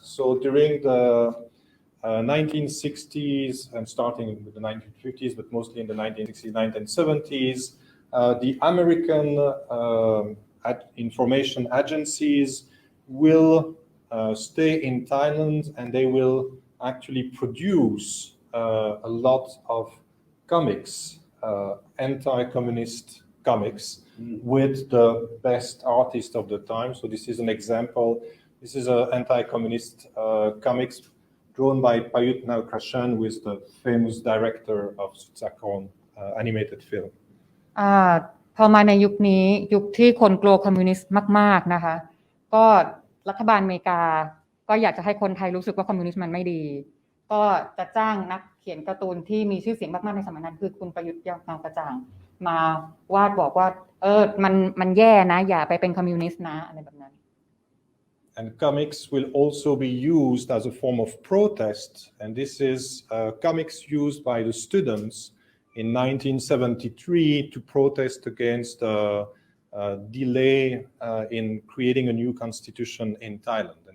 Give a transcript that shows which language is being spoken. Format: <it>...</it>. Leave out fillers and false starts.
<en>So during the 1960s and starting with the 1950s, but mostly in the 1960s, 1970s, the American information agencies will stay in Thailand and they will actually produce a lot of comics, anti-communist comics with the best artists of the time. So this is an example. This is an anti-communist comics drawn by Payut Nalkrashan, who is the famous director of Chulalongkorn animated film.</en> <th>พอมาในยุคนี้ยุคที่คนกลัวคอมมิวนิสต์มากๆนะคะก็รัฐบาลอเมริกาก็อยากจะให้คนไทยรู้สึกว่าคอมมิวนิสต์มันไม่ดีก็จะจ้างนักเขียนการ์ตูนที่มีชื่อเสียงมากๆในสมัยนั้นคือคุณประยุทธ์เงากระจ่างมาวาดบอกว่ามันแย่นะอย่าไปเป็นคอมมิวนิสต์นะอะไรแบบนั้น</th> <en>And comics will also be used as a form of protest, and this is comics used by the students in 1973 to protest against delay in creating a new constitution in Thailand.</en>